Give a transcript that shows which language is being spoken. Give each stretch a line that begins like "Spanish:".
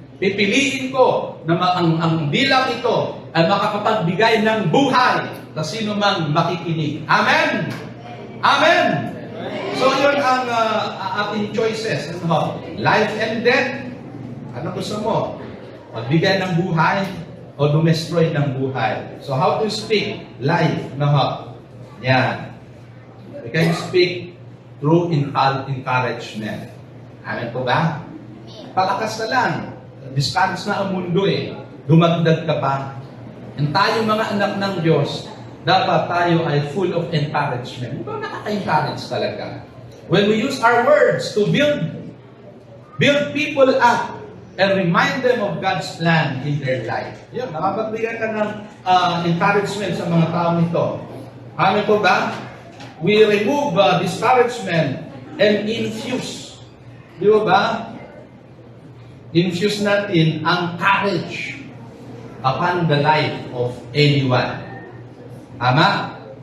Filipino: Pipiliin ko na ang bilang ito ay makakapagbigay ng buhay sa sino mang makikinig. Amen? Amen? So yun ang ating choices. Ano?
English: Life and death.
Filipino: Ano gusto mo? Magbigay ng buhay o dumestroy ng buhay.
English: So how to speak life? No? Yan. We can speak through encouragement.
Filipino: Amen po ba? Palakas na lang. Discourage na ang mundo eh. Dumagdag ka pa. And tayo mga anak ng Diyos, dapat tayo ay
English: full of encouragement.
Filipino: Ito nakaka-encourage talaga.
English: When we use our words to build people up and remind them of God's plan in their life.
Filipino: Yun, nakapagbigay ka ng encouragement sa mga taong ito.
English: Amen po ba? We remove discouragement and infuse. Di ba? Infuse natin ang courage upon the life of anyone. Tama?